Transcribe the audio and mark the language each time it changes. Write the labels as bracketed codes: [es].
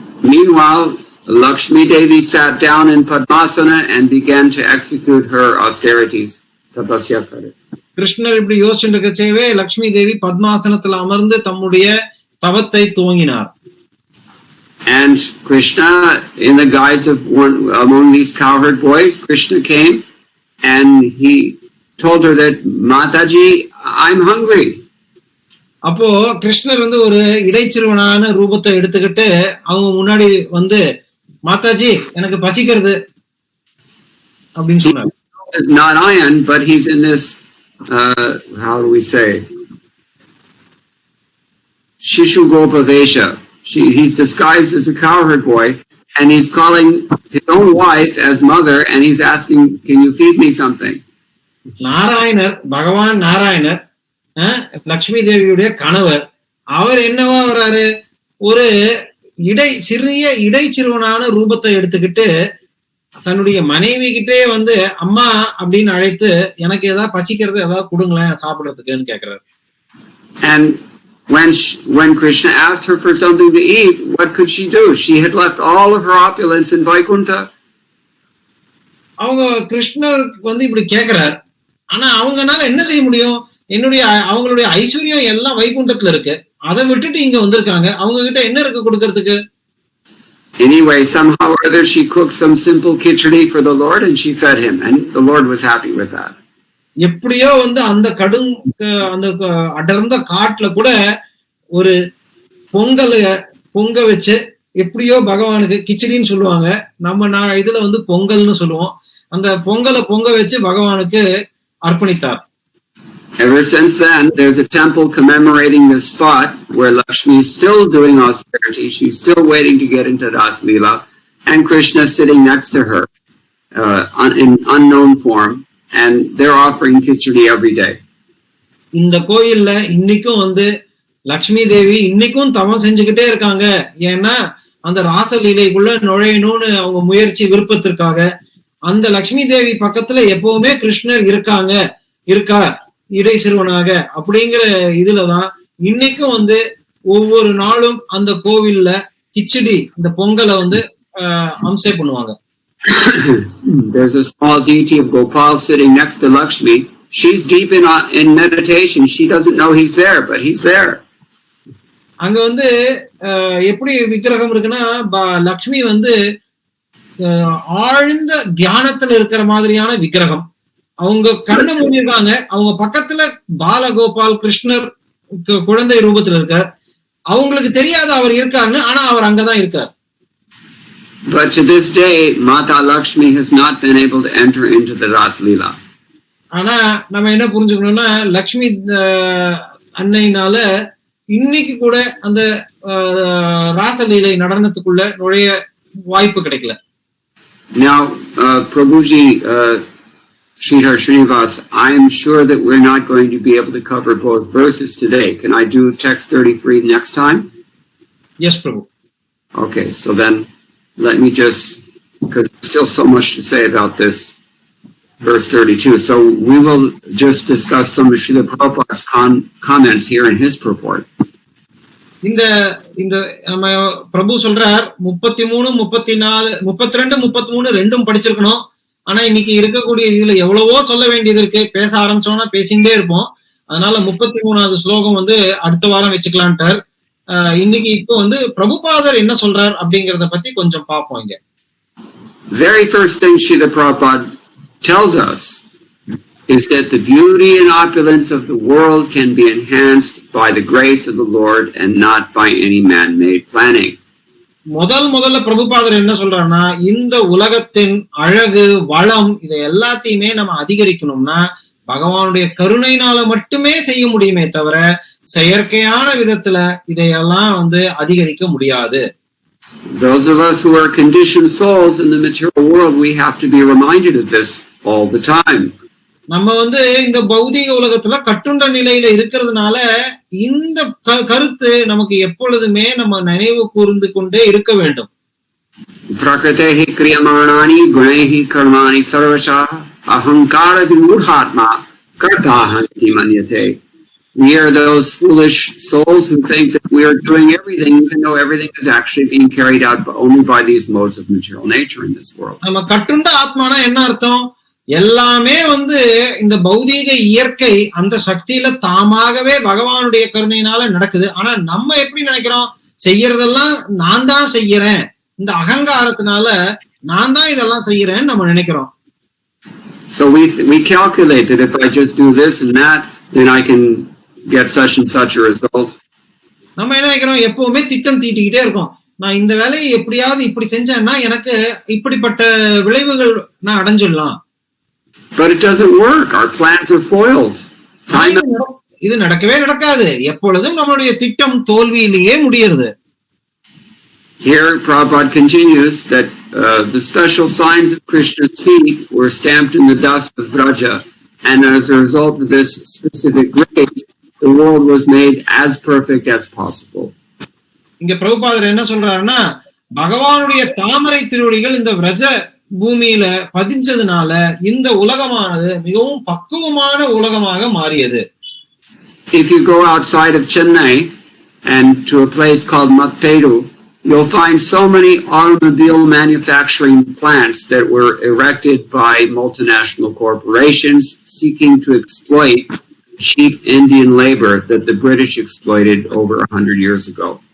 [en] Meanwhile, Lakshmi Devi sat down in Padmasana and began to execute her austerities. [hi] Tapasya kare. [ta] கிருஷ்ணர் இப்படி யோசிச்சுட்டு இருக்கச்சேவே லக்ஷ்மி தேவி பத்மாசனத்துல அமர்ந்து தம்முடைய தவத்தை துவங்கினார். [en] And Krishna, in the guise of one among these cowherd boys, Krishna came and he told her that, Mataji, I'm hungry. [ta] அப்போ கிருஷ்ணர் வந்து ஒரு இடைச்சிறுவனான ரூபத்தை எடுத்துக்கிட்டு அவங்க முன்னாடி வந்து, மாதாஜி எனக்கு பசிக்கிறது அப்படின்னு சொன்னார். [en] Not Ayan, but he's in this, how do we say, [sa] Shishu Gopa Vesha. [en] He's disguised as a cowherd boy and he's calling his own wife as mother and he's asking, can you feed me something? [ta] நாராயணர், பகவான் நாராயணர் லக்ஷ்மி தேவியுடைய கணவர், அவர் என்னவா வர்றாரு, ஒரு சிறிய இடைச்சிறுவனான ரூபத்தை எடுத்துக்கிட்டு தன்னுடைய மனைவி கிட்டே வந்து அம்மா அப்படின்னு அழைத்து எனக்கு ஏதாவது பசிக்கிறது ஏதாவது கொடுங்களேன் சாப்பிடறதுக்குன்னு கேக்குறாரு. [en] And when Krishna asked her for something to eat, what could she do? She had left all of her opulence in Vaikuntha. [ta] அவங்க கிருஷ்ணர் வந்து இப்படி கேக்குறார், ஆனா அவங்கனால என்ன செய்ய முடியும், அவங்களுடைய ஐஸ்வர்யம் எல்லாம் வைகுண்டத்துல இருக்கு, அதை விட்டுட்டு இங்க வந்திருக்காங்க, அவங்க கிட்ட என்ன இருக்கு கொடுக்கறதுக்கு? [en] Anyway, somehow or other she cooked some simple khichdi for the Lord and she fed him and the Lord was happy with that. [ta] எப்படியோ வந்து அந்த அந்த அடர்ந்த காட்டுல கூட ஒரு பொங்க வச்சு எப்படியோ பகவானுக்கு கிச்சடின்னு சொல்லுவாங்க, நம்ம இதுல வந்து பொங்கல்னு சொல்லுவோம். அந்த பொங்க வச்சு பகவானுக்கு அர்ப்பணித்தார். [en] Ever since then, there's a temple commemorating this spot where Lakshmi is still doing austerity. She's still waiting to get into Ras Leela, and Krishna is sitting next to her in unknown form, and they're offering khichdi every day. [ta] இந்த கோயில்ல இன்னைக்கும் வந்து லக்ஷ்மி தேவி இன்னைக்கும் தவம் செஞ்சுக்கிட்டே இருக்காங்க. ஏன்னா அந்த ராசலீலைக்குள்ள நுழையணும்னு அவங்க முயற்சி விருப்பத்திற்காக அந்த லக்ஷ்மி தேவி பக்கத்துல எப்பவுமே கிருஷ்ணர் இருக்கார் இடை சிறுவனாக அப்படிங்கிற இதுலதான் இன்னைக்கும் வந்து ஒவ்வொரு நாளும் அந்த கோவில்ல கிச்சடி இந்த பொங்கலை வந்து அம்சை பண்ணுவாங்க. [en] There's a small deity of Gopal sitting next to Lakshmi. She's deep in meditation. She doesn't know he's there, but he's there. [ta] அங்க வந்து எப்படி விக்கிரகம் இருக்குன்னா லக்ஷ்மி வந்து ஆழ்ந்த தியானத்துல இருக்கிற மாதிரியான விக்கிரகம். அவங்க கண்ணை மூடிருக்காங்க, அவங்க பக்கத்துல பாலகோபால் கிருஷ்ணர் குழந்தை ரூபத்துல இருக்கார். அவங்களுக்கு தெரியாத அவர் இருக்காருன்னு, ஆனா அவர் அங்கதான் இருக்கார். [en] But to this day, Mata Lakshmi has not been able to enter into the Ras Leela. [ta] ஆனா நம்ம என்ன புரிஞ்சுக்கணும்னா லக்ஷ்மி அன்னையினால இன்னைக்கு கூட அந்த ராசலீலை நடனத்துக்குள்ள நுழைய வாய்ப்பு கிடைக்கல. [en] Now, Prabhuji, Sridhar Srinivas, I am sure that we're not going to be able to cover both verses today. Can I do text 33 next time? Yes, Prabhu. Okay, so then let me just, because there's still so much to say about this verse 32. So we will just discuss some of Srila Prabhupada's comments here in his purport. [ta] இந்த நம்ம பிரபு சொல்றார் 33, 34, 32, 33 ரெண்டும் படிச்சிருக்கணும். ஆனா இன்னைக்கு இருக்கக்கூடிய இதுல எவ்வளவோ சொல்ல வேண்டியது இருக்கு. பேச ஆரம்பிச்சோம்னா பேசிட்டே இருப்போம். அதனால 33வது ஸ்லோகம் வந்து அடுத்த வாரம் வச்சுக்கலான்ட்டார். இன்னைக்கு இப்போ வந்து பிரபுபாதர் என்ன சொல்றார் அப்படிங்கறத பத்தி கொஞ்சம் பார்ப்போம். இங்க [en] very first thing Srila Prabhupada tells us is that the beauty and opulence of the world can be enhanced by the grace of the Lord and not by any man-made planning. [ta] முதல்ல பிரபுபாதர் என்ன சொல்றாருன்னா இந்த உலகத்தின் அழகு வளம் இதை எல்லாத்தையுமே நம்ம அதிகரிக்கணும்னா பகவானுடைய கருணையினால மட்டுமே செய்ய முடியுமே தவிர செயற்கையான விதத்துல இதையெல்லாம் வந்து அதிகரிக்க முடியாது. [en] Those of us who are conditioned souls in the material world, we have to be reminded of this all the time. [ta] நம்ம வந்து இந்த பௌதிக உலகத்துல கட்டுண்ட நிலையில இருக்கிறதுனால இந்த கருத்து நமக்கு எப்பொழுதுமே நம்ம நினைவு கூர்ந்து கொண்டே இருக்க வேண்டும். [sa] Prakritehi kriyamānāni gunaihi karmāni sarvasha ahankara vimūಢātmā kartāhanti manyate. [en] We are those foolish souls who think that we are doing everything, even though everything is actually being carried out only by these modes of material nature in this world. [ta] நம்ம கட்டுண்ட ஆத்மானா என்ன அர்த்தம்? எல்லாமே வந்து இந்த பௌதீக இயற்கை அந்த சக்தியில தாமாகவே பகவானுடைய கருணையினால நடக்குது. ஆனா நம்ம எப்படி நினைக்கிறோம்? செய்யறதெல்லாம் நான் தான் செய்யறேன், இந்த அகங்காரத்தினால நான் தான் இதெல்லாம் செய்யறேன்னு நம்ம நினைக்கிறோம். [en] So we calculate that if I just do this and that, then I can get such and such a result. [ta] நம்ம என்ன நினைக்கிறோம்? எப்பவுமே திட்டம் தீட்டிக்கிட்டே இருக்கோம். நான் இந்த வேலையை எப்படியாவது இப்படி செஞ்சேன்னா எனக்கு இப்படிப்பட்ட விளைவுகள் நான் அடைஞ்சிடலாம். [en] But it doesn't work. Our plans are foiled. [ta] இது நடக்கவே நடக்காது. எப்பொழுதும் நம்மளுடைய திட்டம் தோல்வியிலேயே முடியுது. [en] Here Prabhupada continues that the special signs of Krishna's feet were stamped in the dust of Vraja, and as a result of this specific grace, the world was made as perfect as possible. [ta] இங்க பிரபுபாதர் என்ன சொல்றாருன்னா பகவானுடைய தாமரை திருவடிகள் இந்த விரஜ பூமியில பதிஞ்சதுனால இந்த உலகமானது மிகவும் பக்குவமான உலகமாக மாறியது. [en] If you go outside of Chennai and to a place called Matpedu, you'll find so many automobile manufacturing plants that were erected by multinational corporations seeking to exploit cheap Indian labor that the British exploited over 100 years ago.